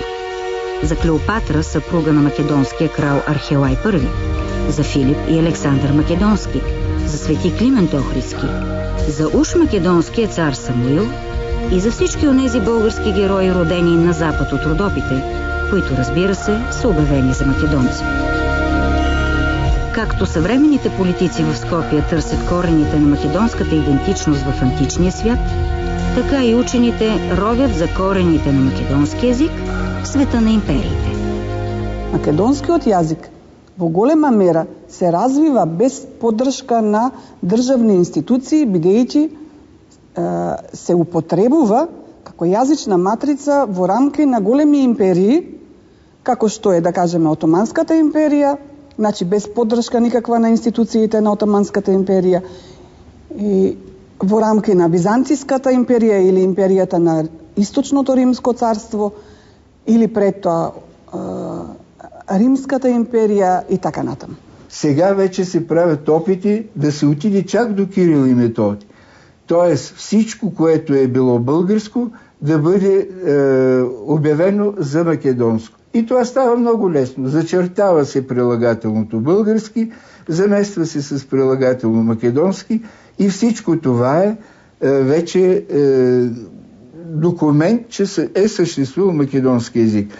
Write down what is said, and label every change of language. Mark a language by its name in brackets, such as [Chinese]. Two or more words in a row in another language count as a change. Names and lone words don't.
[Bulgarian] За Клеопатра, съпруга на македонския крал Архелай I, за Филип и Александър Македонски, за свети Климент Охридски, за уж македонския цар Самуил и за всички онези български герои, родени на запад от Родопите, които, разбира се, са обявени за македонци. Както съвременните политици в Скопие търсят корените на македонската идентичност в античния свят, така и учените ровят за корените на македонски език в света на империите. [Macedonian] Македонскиот јазик во голема мера се развива без поддршка на државни институции, бидејќи се употребува како јазична матрица во рамки на големи империи, како што е, да кажеме, Отоманската империја, значи без поддршка никаква на институциите на Отоманската империја, и во рамки на Византиската империја или империјата на Источното Римско царство, или пред тоа Римската империја и така натаму. [Bulgarian] Сега вече се правят опити да се отиде чак до Кирил и Методи. Тоест всичко, което е било българско, да бъде обявено за македонско. И това става много лесно. Зачертава се прилагателното български, замества се с прилагателно македонски и всичко това е вече документ, че е съществувал македонски език.